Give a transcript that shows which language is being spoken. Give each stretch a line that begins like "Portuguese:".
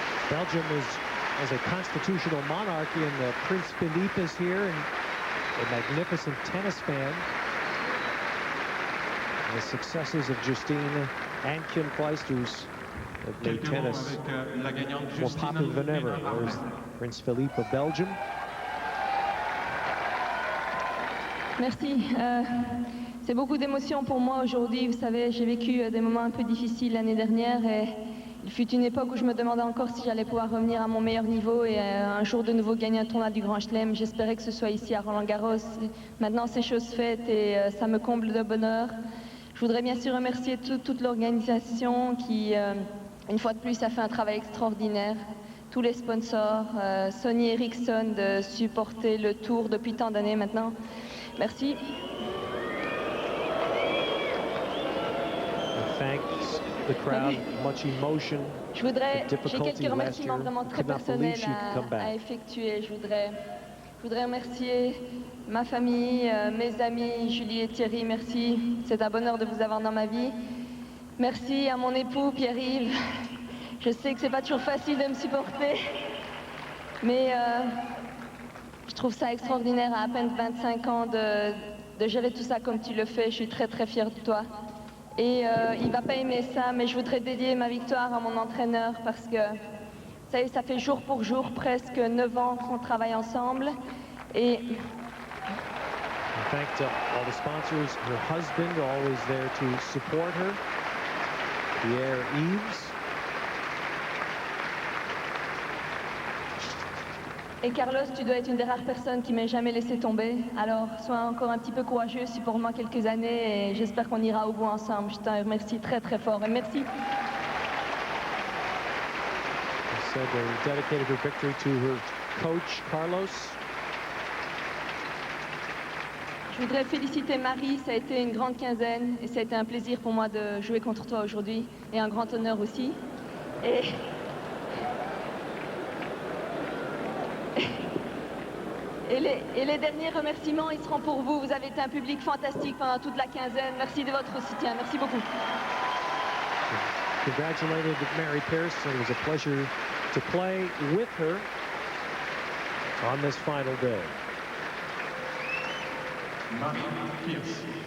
English: Belgium has a constitutional monarchy, and Prince Philippe is here, and a magnificent tennis fan. And the successes of Justine and Kim Clijsters have made tennis more popular than ever. There's Prince Philippe of Belgium.
French: Merci. C'est beaucoup d'émotions pour moi aujourd'hui. Vous savez, j'ai vécu des moments un peu difficiles l'année dernière et il fut une époque où je me demandais encore si j'allais pouvoir revenir à mon meilleur niveau et un jour de nouveau gagner un tournoi du Grand Chelem. J'espérais que ce soit ici à Roland-Garros. Maintenant, c'est chose faite et ça me comble de bonheur. Je voudrais bien sûr remercier toute l'organisation qui, une fois de plus, a fait un travail extraordinaire. Tous les sponsors, Sony Ericsson de supporter le tour depuis tant d'années maintenant. Merci.
English: Thanks the crowd, much emotion.
French: J'ai quelques remerciements vraiment très personnels à effectuer. Je voudrais remercier ma famille, mes amis, Julie et Thierry, merci. C'est un bonheur de vous avoir dans ma vie. Merci à mon époux, Pierre-Yves. Je sais que c'est pas toujours facile de me supporter, mais je trouve ça extraordinaire à peine 25 ans de gérer tout ça comme tu le fais. Je suis très très fière de toi. Et il va pas aimer ça, mais je voudrais dédier ma victoire à mon entraîneur parce que ça fait jour pour jour, presque 9 ans qu'on travaille ensemble. Et
English: thank to all the sponsors, her husband, always there to support her, Pierre Yves.
French: Et Carlos, tu dois être une des rares personnes qui m'ait jamais laissé tomber. Alors, sois encore un petit peu courageux, supporte-moi quelques années et j'espère qu'on ira au bout ensemble. Je te remercie très très fort et merci.
English: She said they dedicated her victory to her coach, Carlos.
French: Je voudrais féliciter Marie, ça a été une grande quinzaine et ça a été un plaisir pour moi de jouer contre toi aujourd'hui et un grand honneur aussi. Et les derniers remerciements, ils seront pour vous. Vous avez été un public fantastique pendant toute la quinzaine. Merci de votre soutien. Merci beaucoup.
English: Congratulated Mary Pierce. It was a pleasure to play with her on this final day. Mary Pierce.